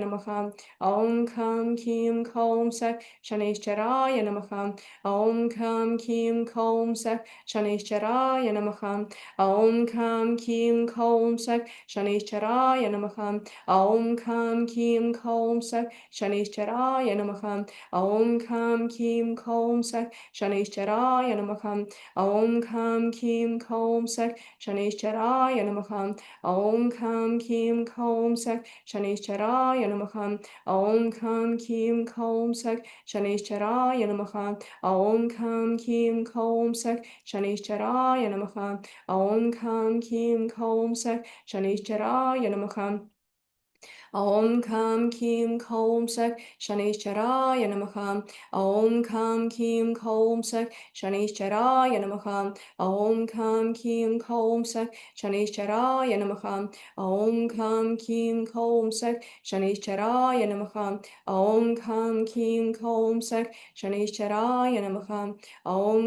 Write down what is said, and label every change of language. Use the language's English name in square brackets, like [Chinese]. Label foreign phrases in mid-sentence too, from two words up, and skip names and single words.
[Sanskrit] Namaha, Om Kam Kim Kom Sak, Shanishcharaya Namaha, Om Kam Kim Kom Sak, Shanishcharaya Namaha, Om Kam Kim Kom Sak, Shanishcharaya Namaha, Om Kam Kim Kom Sak, Shanishcharaya Namaha, Om Kam Kim Kom Sak, Shanishcharaya Namaha, Om Kam Kim Kom Sak, Shanishcharaya Namaha, Om Kam Kim Kom Sak, Shanishcharaya Shanishcharaya Namaha, Om Kam Kim Kaum Sak, Shanishcharaya Namaha, Om Kam Kim Kaum Sak, Shanishcharaya Namaha, Om Kam Kim Kaum Sak, Shanishcharaya Namaha. Om Kam Kim Kaum Sak, Shanishcharaya Namaha, Om Kam Kim Kaum Sak, Shanishcharaya Namaha, Om Kam Kim Kaum Sak, Shanishcharaya Namaha, Om Kam Kim Kaum Sak, Shanishcharaya Namaha, Om Kam Kim Kaum Sak, Shanishcharaya Namaha, Om